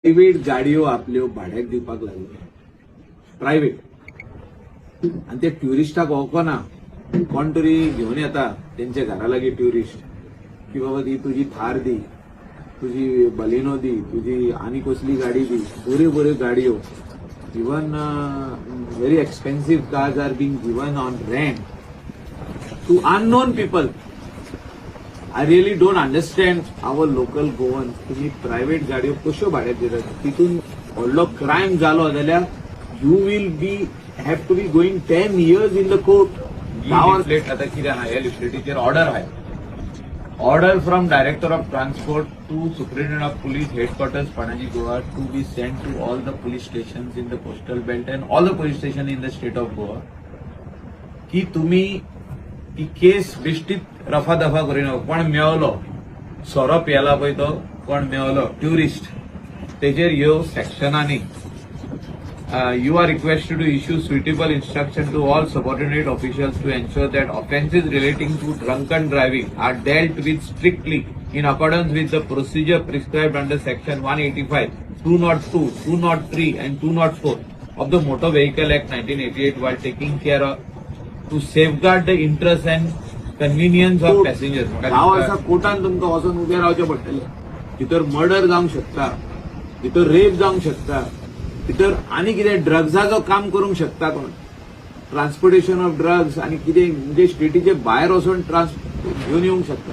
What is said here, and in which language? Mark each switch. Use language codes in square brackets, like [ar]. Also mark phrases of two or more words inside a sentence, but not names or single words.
[kok] प्रायव्हेट गाडयो आपल्यो भाड्याक दिवपाक लागले. प्रायव्हेट आणि ते ट्युरिस्टाक वळखना कोण तरी घेऊन येता त्यांच्या घरा लागीं ट्युरिस्ट की बाबा ती तुझी थार दी, तुझी बलिनो दी, तुझी आनी कसली गाडी दी. बऱ्यो बऱ्यो गाडयो [en] even very expensive cars are being given on rent to unknown people. I really don't understand our local Goan. [kok] तुम्ही प्रायव्हेट गाडयो कश्यो भाड्याक दितात? तितून व्हडलो क्रायम जालो जाल्यार [en] you will be have to be going 10 years in the court. [kok] लिफलेट आता कितें आहा ह्या लिफलेटीचेर ऑर्डर आहा. [en] Order from Director of Transport to Superintendent of Police Headquarters Panaji Goa to be sent to all the police stations in the coastal belt and all the police station in the State of Goa [kok] की तुम्ही ती केस बेश्टीत रफादफा करिना. कोण मेवलो सोरो पियेला पळय तो कोण मेवलो ट्युरिस्ट तेजेर ह्यो सेक्शनांनी [en] you are requested to issue suitable instruction to all subordinate officials to ensure that offences relating to drunken driving are dealt with strictly in accordance with the procedure prescribed under section 185, 202, 203 and 204 of the Motor Vehicle Act 1988 while taking care of to safeguard the interests and convenience of passengers. [kok] 10 वर्सां कोर्टान तुमकां वचून उबें रावचें पडटलें. भितर मर्डर जावंक शकता, भितर रेप जावंक शकता, भितर आनी कितें ड्रग्साचो काम करूंक शकता कोण. [en] transportation of drugs [kok] आनी कितें म्हणजे स्टेटीचे भायर वचून घेवन येवंक शकता.